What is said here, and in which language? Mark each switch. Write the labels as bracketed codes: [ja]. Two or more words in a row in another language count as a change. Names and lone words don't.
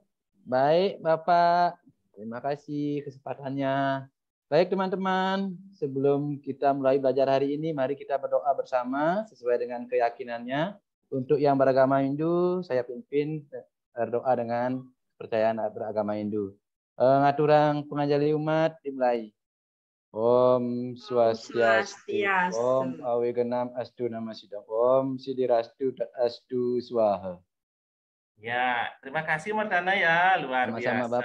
[id] Baik Bapak, terima kasih kesempatannya. Baik teman-teman, sebelum kita mulai belajar hari ini, mari kita berdoa bersama sesuai dengan keyakinannya. Untuk yang beragama Hindu, saya pimpin berdoa dengan kepercayaan beragama Hindu. [ban] Ngaturang pengajali [id] umat dimulai. [ban] Om Swastiastu, [sa] Om Awiganam Astu Namasidam, Om Sidirastu Astu Swaha. [id] Ya, terima kasih Mardana ya, luar Sama-sama, biasa.